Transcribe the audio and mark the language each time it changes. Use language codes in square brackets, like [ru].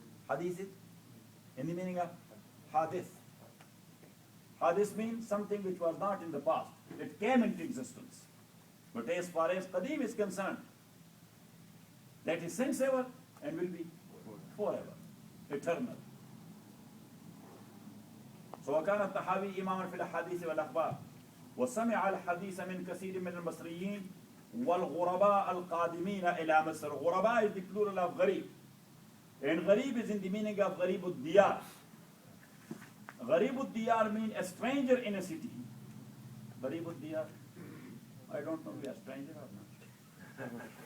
[en] Hadith is in the meaning of hadith. Hadith means something which was not in the past. It came into existence. But as far as qadeem is concerned, that is since ever and will be forever, eternal. [ar] So وكان التحاوي إماما في الأحاديث والأخبار وسمع الحديث من كثير من المصريين والغرباء القادمين إلى مصر. [en] غرباء is the plural of غريب. And غريب is in the meaning of غريب الديار. غريب الديار means a stranger in a city. [ar] غريب الديار. [en] I don't know, we are stranger or not?